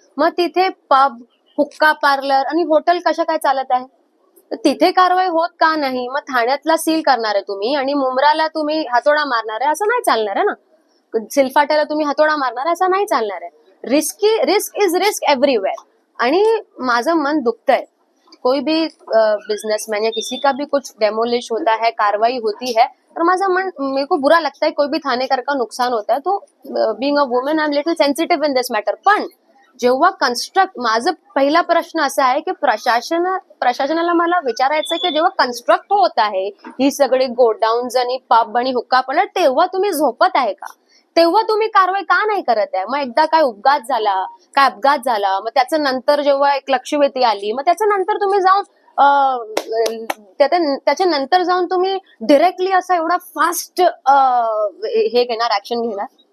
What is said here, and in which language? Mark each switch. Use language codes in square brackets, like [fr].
[mr] मग तिथे पब, हुक्का पार्लर आणि हॉटेल कशा काय चालत आहे? तर तिथे कारवाई होत का नाही? मग ठाण्यातला सील करणार आहे तुम्ही आणि मुंब्राला तुम्ही हातोडा मारणार आहे, असं नाही चालणार आहे ना. सिलफाट्याला तुम्ही हातोडा मारणार आहे, असं नाही चालणार आहे. [en] Risk is risk everywhere. [mr] आणि माझं मन दुखतंय. [hi] कोई भी बिजनेसमैन या किसी का भी कुछ डेमोलिश होता है, कार्रवाई होती है, [mr] तर माझा मन, [hi] मेरे को बुरा लगता है. कोई भी थानेकर का नुकसान होता है तो [en] Being a woman I am little sensitive in this matter. [mr] पण जेव्हा माझा पहिला प्रश्न असा आहे की प्रशासनाला मला विचारायचं की जेव्हा कन्स्ट्रक्ट होत आहे ही सगळी गोडाऊन्स आणि पब आणि हुक्का पार्लर, तेव्हा तुम्ही झोपत आहे का? तेव्हा तुम्ही कारवाई का नाही करत आहे? मग एकदा काय अपघात झाला, मग त्याच्या नंतर जेव्हा एक लक्षवेधी आली, मग त्याच्या नंतर तुम्ही जाऊन त्याच्या नंतर जाऊन तुम्ही डिरेक्टली असा एवढा फास्ट हे घेणार, ऍक्शन घेणार?